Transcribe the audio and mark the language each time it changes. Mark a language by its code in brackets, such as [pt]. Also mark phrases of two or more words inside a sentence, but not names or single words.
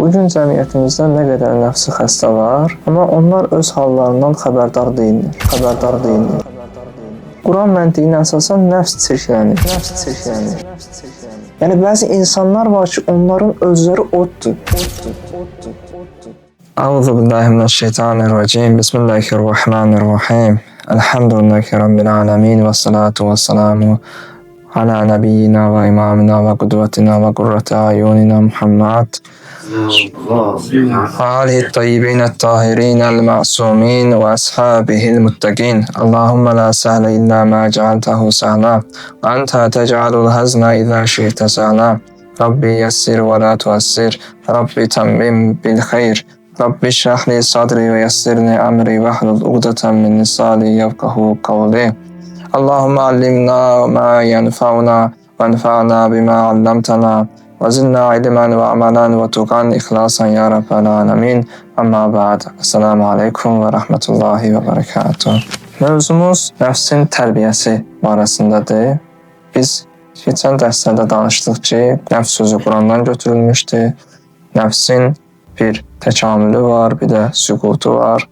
[az] Bugün cəmiyyətimizdə nə qədər nəfsi xəstə var, amma onlar öz hallarından xəbərdar deyillər. Quran məntiqinə əsasən nəfs çirklənir. Yəni bəzi insanlar var ki, onların özləri oddur. [ar] أعوذ بالله من الشيطان الرجيم. Bismillahirrahmanirrahim. الحمد لله رب العالمين والصلاة والسلام على نبينا وإمامنا وقدوتنا وقرة أعيننا محمد وآله الطيبين الطاهرين المعصومين وأصحابه المتقين اللهم لا سهل إلا ما جعلته سهلا وأنت تجعل الحزن إذا شئت سهلا ربي يسر ولا تعسر ربي تمم بالخير ربي اشرح لي صدري ويسر لي أمري واحلل عقدة من لساني يفقهوا قولي اللهم علمنا ما ينفعنا وانفعنا بما علمتنا وزدنا علما وعملا وتقى إخلاصا يا رب العالمين. أما بعد. السلام عليكم ورحمة الله وبركاته. [az] Mövzumuz nəfsin tərbiyəsi barəsindədir. Biz keçən dərslərdə danışdıq ki, nəfs sözü Qurandan götürülmüşdür. Nəfsin bir təkamülü var, bir də süqutu var.